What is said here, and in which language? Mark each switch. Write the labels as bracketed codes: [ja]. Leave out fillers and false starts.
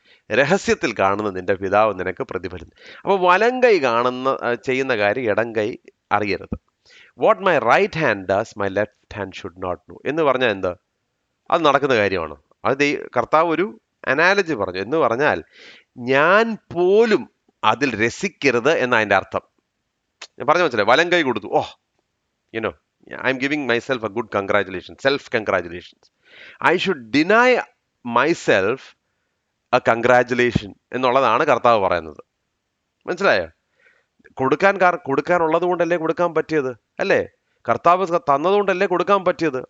[ml] രഹസ്യത്തിൽ കാണുന്ന നിന്റെ പിതാവ് നിനക്ക് പ്രതിഫലം. അപ്പോൾ വലങ്കൈ ചെയ്യുന്ന കാര്യം ഇടങ്കൈ അറിയരുത്. [en] what my right hand does my left hand should not know [ml] എന്ന് പറഞ്ഞാൽ എന്താ? അത് നടക്കുന്ന കാര്യമാണ്. അത് കർത്താവ് ഒരു അനാലജി പറഞ്ഞു. എന്ന് പറഞ്ഞാൽ ഞാൻ പോലും അതിൽ രസിക്കരുത് എന്നതിൻ്റെ അർത്ഥം. ഞാൻ പറഞ്ഞു മനസ്സിലായി? വലങ്കൈ കൊടുത്തു, [en] I'm giving myself a good congratulations, self-congratulations. I should deny myself a congratulation [ml] എന്നുള്ളതാണ് കർത്താവ് പറയുന്നത്. മനസ്സിലായോ? കൊടുക്കാനുള്ളത് കൊണ്ടല്ലേ കൊടുക്കാൻ പറ്റിയത്, അല്ലേ? കർത്താവ് തന്നതുകൊണ്ടല്ലേ കൊടുക്കാൻ പറ്റിയത്.